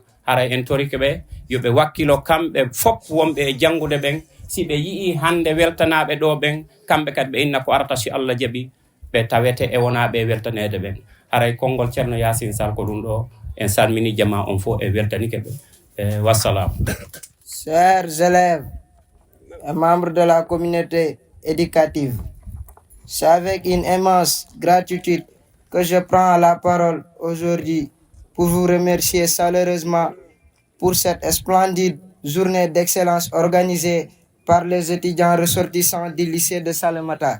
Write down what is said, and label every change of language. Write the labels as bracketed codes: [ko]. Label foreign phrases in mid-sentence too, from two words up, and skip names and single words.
[ff] Haray en torike ɓe yoɓe wakkilo kamɓe fof wonɓe e jangude ɓen, si ɓe yii hande weltanaɓe ɗo ɓen, kamɓe kadi ɓe inna ko arata si Allah jaɓi ɓe tawete e wonaɓe weltanede ɓen. Haray konngol Thierno Yassine Sall ko ɗum ɗo en salmini jama on fof e weltanike ɓe. Wassalam. [fr] Chers élèves et membres de la communauté éducative, c'est avec une immense gratitude que je prends la parole aujourd'hui pour vous remercier chaleureusement pour cette splendide journée d'excellence organisée par les étudiants ressortissants du lycée de Salémata.